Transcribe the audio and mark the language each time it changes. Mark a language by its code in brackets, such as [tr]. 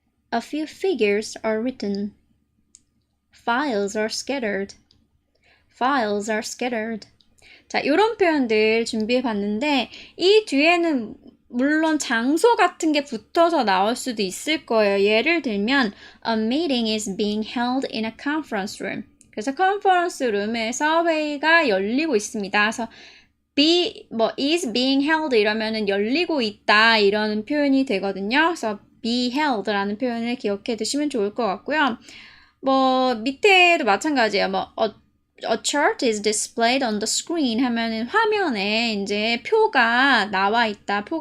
[en] A few figures are written. Files are scattered. Files are scattered. [ko] 자, 이런 표현들 준비해 봤는데 이 뒤에는 물론 장소 같은 게 붙어서 나올 수도 있을 거예요. 예를 들면 [en] A meeting is being held in a conference room. [ko] 그래서 컨퍼런스 룸에서 회의가 열리고 있습니다. 그래서 [en] is being held [ko] 이러면은 열리고 있다 이런 표현이 되거든요. 그래서 [en] be held [ko] 라는 표현을 기억해 두시면 좋을 것 같고요. 뭐 밑에도 마찬가지예요. 뭐 [en] A chart is displayed on the screen [ko] 하면은 화면에 이제 표가 나와 있다.